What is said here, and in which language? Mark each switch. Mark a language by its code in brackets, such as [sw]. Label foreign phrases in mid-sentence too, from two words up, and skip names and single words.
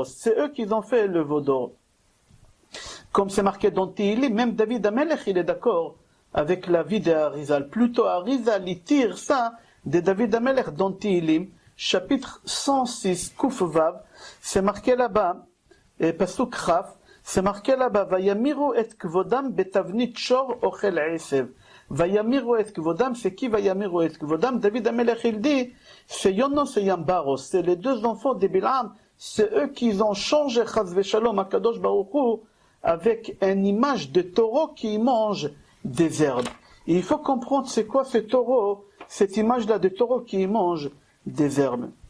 [fr] C'est eux qui ont fait le veau d'or. Comme c'est marqué dans Tehillim, même David Amelech, il est d'accord avec la vie d'Arizal. Plutôt Arizal, il tire ça de David Amelech dans Tehillim, chapitre 106, [he] קוף ואו, [fr] c'est marqué là-bas, et [he] פסוק כ״ף, [fr] c'est marqué là-bas, [he] ויאמירו את כבודם בתבנית שור אוכל עשב. ויאמירו את כבודם, [fr] c'est qui [he] ויאמירו את כבודם? [fr] David Amelech, il dit, c'est Yonos et Yambaros, c'est les 2 enfants de Bilam, c'est eux qui ont changé [he] חס ושלום [fr] à [he] קדוש ברוך הוא [fr] avec une image de taureau qui mange des herbes. Et il faut comprendre c'est quoi ce taureau, cette image-là de taureau qui mange des herbes.